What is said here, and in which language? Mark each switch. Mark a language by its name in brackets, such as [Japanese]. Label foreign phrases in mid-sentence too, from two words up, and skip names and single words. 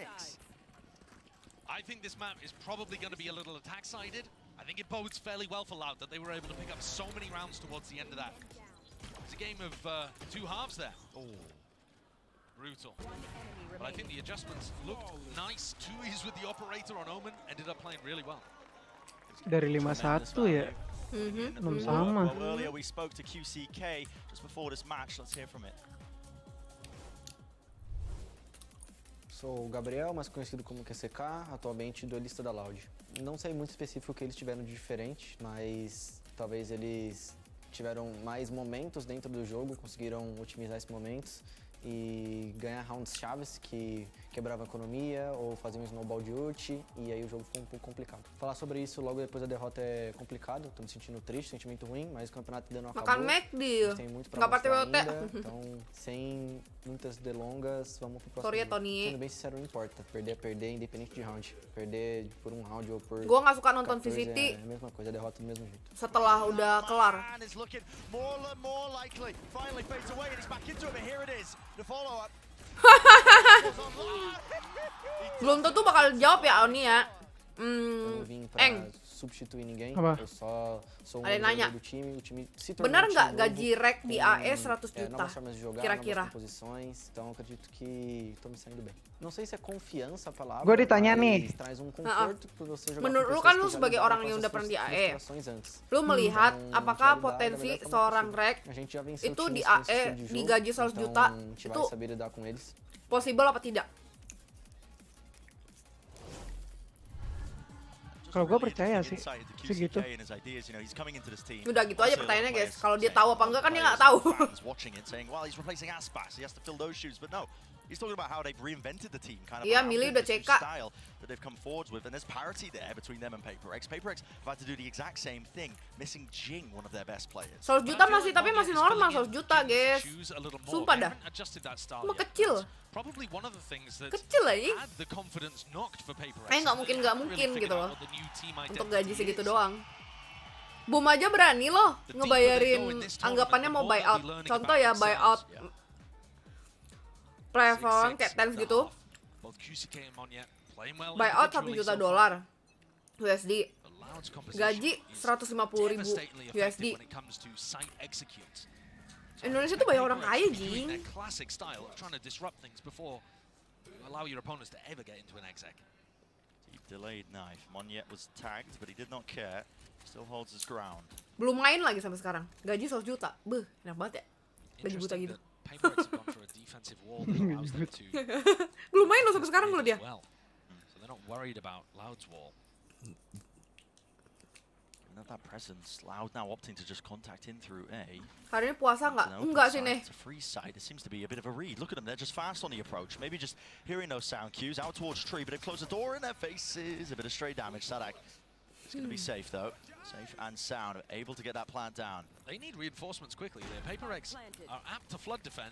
[English] I think this map is probably going to be a little attack-sided. I think it bodes fairly well for Loud that they were able to pick up so many rounds towards the end of that. It's a game of two halves there. Oh, brutal. But I think the adjustments looked nice. 2-is with the operator on Omen ended up playing really well. [Indonesian] Dari 5-1 ya. Belum sama. [English] Well, earlier we spoke to QCK just before this match. Let's hear from it. [Portuguese] Sou o Gabriel, mais conhecido como QCK, atualmente duelista da Loud. Não sei muito específico o que eles tiveram de diferente, mas talvez eles tiveram mais momentos dentro do jogo, conseguiram otimizar esses momentos e ganhar rounds chaves que quebravam a economia ou faziam um snowball de ult, e aí o jogo ficou um pouco complicado. Falar sobre isso logo depois da derrota é complicado, tô me sentindo triste, sentimento ruim, mas o campeonato ainda não acabou. Tem muito pra mostrar ainda, então sem muitas delongas, vamos pro próximo jogo. Sendo bem sincero, não importa, perder é perder, independente de round. Perder por um round ou por... [Indonesian] Gua nggak suka nonton VCT. [Portuguese] É a mesma coisa, derrota do mesmo jeito. [Indonesian] Setelah udah kelar. Belum tentu bakal jawab ya Oni ya. Eng. [Portuguese] Substituir ninguém. [Indonesian] Apa? [Portuguese] Eu só sou [Indonesian] Ada yang nanya, [Portuguese] do time, o time se [Indonesian] benar [Portuguese] tornou [Indonesian] nggak gaji rek di AE 100 juta? [Portuguese] novas formas de jogar, [Indonesian] Kira-kira. [Portuguese] novas composições, então acredito que tô me saindo bem. Não sei se é confiança a palavra, [Indonesian] Gua ditanya nih. [Portuguese] traz um conforto por você jogar. [Indonesian] Menurut lu kan lu sebagai orang yang udah pernah di AE, lu melihat apakah potensi seorang rek itu di AE digaji 100 juta itu possible apa tidak? Kalau gue percaya sih, segitu. Udah gitu aja pertanyaannya guys, kalau dia tahu apa enggak kan dia nggak tahu. [English] He's talking about how they've reinvented the team, kind of. [Indonesian] Iya, Millie udah CK. [English] Style that they've come forwards with, and there's parity there between them and PaperX. PaperX about to do the exact same thing, missing Jing, one of their best players. [Indonesian] 100 juta masih, tapi masih normal 100 juta guys. Sumpah dah. Cuma kecil. Kecil aja. Nggak mungkin gitu loh. Untuk gaji segitu doang. Boom aja berani loh ngebayarin anggapannya mau buyout. Contoh ya buyout Prevalent kayak Tens gitu, buyout $1 juta USD, gaji 150.000 USD. Indonesia tuh banyak orang kaya, Jing. [English] Delayed knife. Monyet was tagged, but he did not care. Still holds his ground. [Indonesian] Belum main lagi sampai sekarang. Gaji 100 juta. Beuh, enak banget ya. Gaji buta gitu. Belum main loh sampai sekarang loh dia. [English] That presence, Loud now opting to just contact in through A. [Indonesian] Hari ini puasa nggak? Enggak sih nih. [English] It's a free side. It seems to be a bit of a read. Look at them, they're just fast on the approach. Maybe just hearing those sound cues out towards tree, but it closed the door in their faces. A bit of stray damage. Sadak is going to be safe though. Safe and sound, able to get that plant down. They need reinforcements quickly. Their PaperX are apt to flood defend.